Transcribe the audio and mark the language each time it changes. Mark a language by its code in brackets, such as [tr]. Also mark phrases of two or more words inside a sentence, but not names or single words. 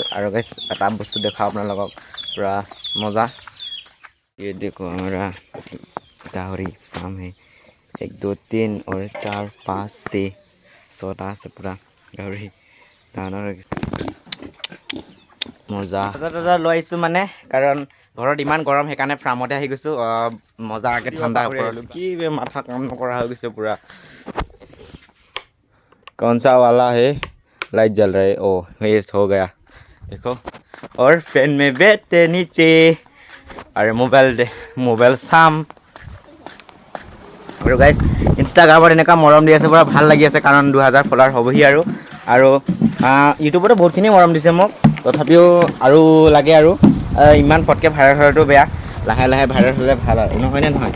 [as] আৰু গাইজ এটা বস্তু দেখাওঁ আপোনালোকক, পূৰা মজা। [hi] ये देखो हमारा गाहरी फार्म है, 1 2 3 और 4 5 6 [as] আছে পূৰা গাহৰি ডাঙৰ মজা লৈ আহিছোঁ মানে, কাৰণ ঘৰত ইমান গৰম সেইকাৰণে ফাৰ্মতে আহি গৈছোঁ। মজাকৈ ঠাণ্ডা ওপৰত কি মাথা কাম নকৰা হৈ গৈছে পূৰা। [hi] कौन सा वाला है लाइट जल रहा है? ओ ये हो गया देखो। और फैन में बैठते नीचे, [as] আৰু মোবাইল চাম। আৰু গাইজ ইনষ্টাগ্ৰামত এনেকুৱা মৰম দি আছে, পূৰা ভাল লাগি আছে, কাৰণ 2000 ফলোৱাৰ হ'বহি। আৰু ইউটিউবতো বহুতখিনি মৰম দিছে মোক, তথাপিও আৰু লাগে। আৰু ইমান পটকৈ ভাইৰেল হোৱাটো বেয়া, লাহে লাহে ভাইৰেল হ'লে ভাল আৰু নহয়নে নহয়?